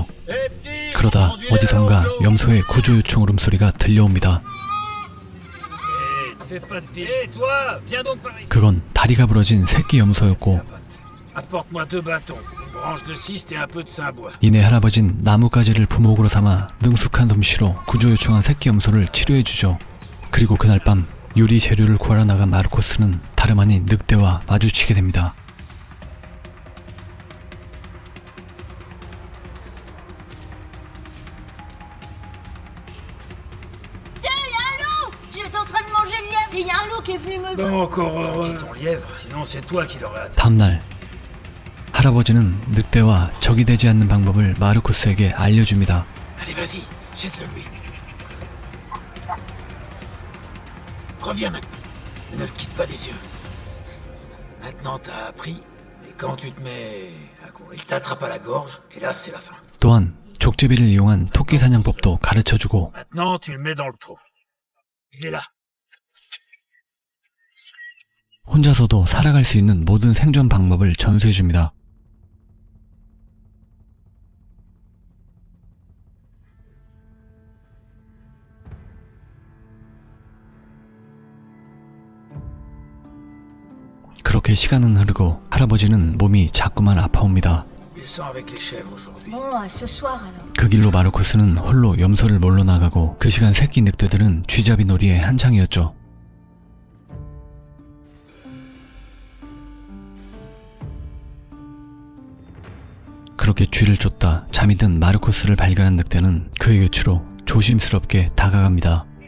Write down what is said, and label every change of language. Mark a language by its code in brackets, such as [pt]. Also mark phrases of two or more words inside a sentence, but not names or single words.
[ko] 그러다 어디선가 염소의 구조 요청 울음소리가 들려옵니다. 그건 다리가 부러진 새끼 염소였고 [fr] branche de ciste et un peu de sainbois. [ko] 이내 할아버진 나뭇가지를 부목으로 삼아 능숙한 솜씨로 구조 요청한 새끼 염소를 치료해주죠. 그리고 그날 밤 요리 재료를 구하러 나간 마르코스는 다름 아닌 늑대와 마주치게 됩니다. [fr] Monsieur, il y a un loup! J'étais en train de manger le lièvre et il y a un loup qui est venu me... Bon, encore heureux. Ton lièvre, sinon c'est toi qui l'aurais attaqué. [ko] 다음날 할아버지는 늑대와 적이 되지 않는 방법을 마르코스에게 알려줍니다. [fr] Allez, vas-y, jette-le lui. Reviens maintenant. Ne le quitte pas des yeux. Maintenant, t'as appris, et quand tu te mets à courir, il t'attrape à la gorge, et là, c'est la fin. [ko] 또한 족제비를 이용한 토끼 사냥법도 가르쳐주고 [fr] Maintenant, tu le mets dans le trou. Il est là. [ko] 혼자서도 살아갈 수 있는 모든 생존 방법을 전수해줍니다. 그렇게 시간은 흐르고 할아버지는 몸이 자꾸만 아파옵니다. [fr] Descends avec les chèvres aujourd'hui. Bon, à ce soir alors. [ko] 그 길로 마르코스는 홀로 염소를 몰러 나가고 그 시간 새끼 늑대들은 쥐잡이 놀이에 한창이었죠. 그렇게 쥐를 쫓다 잠이 든 마르코스를 발견한 늑대는 그의 곁으로 조심스럽게 다가갑니다.